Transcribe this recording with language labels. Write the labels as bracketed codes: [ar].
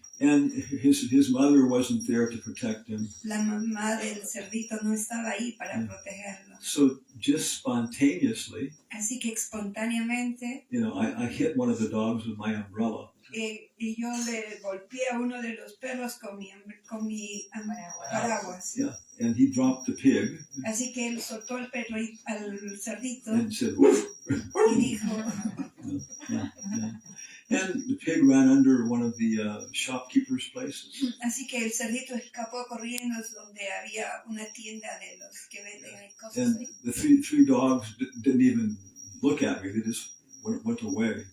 [en] And his mother wasn't there to protect him. [es] La mamá del cerdito no estaba ahí para protegerlo. [en] So just spontaneously, [es] Así que espontáneamente, [en] you know, I hit one of the dogs with my umbrella. [es] y yo le golpeé a uno de los perros con mi paraguas. [en] Yeah. And he dropped the pig [es] Así que él soltó al perro al cerdito [en] and said, "Woof." [es] y dijo, [en] Yeah. And the pig ran under one of the shopkeepers' places. [es] así que el cerdito escapó corriendo donde había una tienda de los que venden cosas. [en] And the three dogs didn't even look at me. They just went away.